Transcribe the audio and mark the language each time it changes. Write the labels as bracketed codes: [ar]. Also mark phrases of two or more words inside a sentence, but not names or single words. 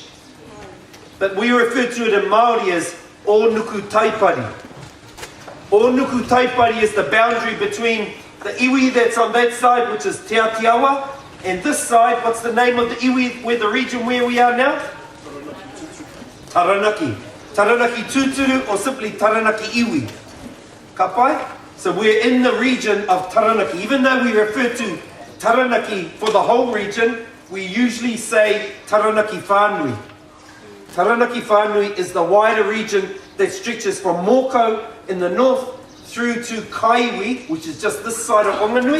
[en] But we refer to it in Maori as Onuku Taipari. Onuku Taipari is the boundary between the iwi that's on that side, which is Te Atiawa, and this side, what's the name of the iwi, where the region where we are now? Taranaki. Taranaki Tuturu, or simply Taranaki Iwi. Kapai? So we're in the region of Taranaki. Even though we refer to Taranaki for the whole region, we usually say Taranaki Whānui. Taranaki Whānui is the wider region that stretches from Moko in the north through to Kaiwi, which is just this side of Onganui.